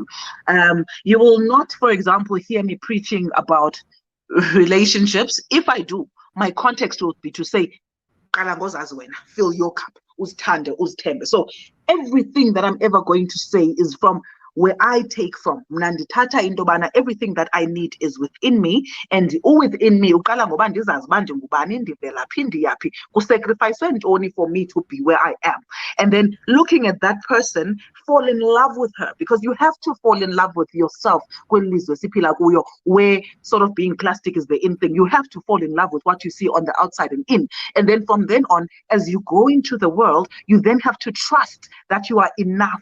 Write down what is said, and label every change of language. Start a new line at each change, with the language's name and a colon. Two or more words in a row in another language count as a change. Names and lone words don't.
English: You will not, for example, hear me preaching about relationships. If I do, my context will be to say, fill your cup,
Xhosa: uzthande, uzthembe.
English: So everything that I'm ever going to say is from where I take from.
Xhosa: Mnandithatha intobana,
English: everything that I need is within me, and within me
Xhosa: uqala ngoba ndizazi uba ndingubani, ndivelaphi, ndiyaphi, kusacrifice ntoni
English: for me to be where I am. And then looking at that person, fall in love with her, because you have to fall in love with yourself where sort of being plastic is the in thing. You have to fall in love with what you see on the outside and in. And then from then on, as you go into the world, you then have to trust that you are enough.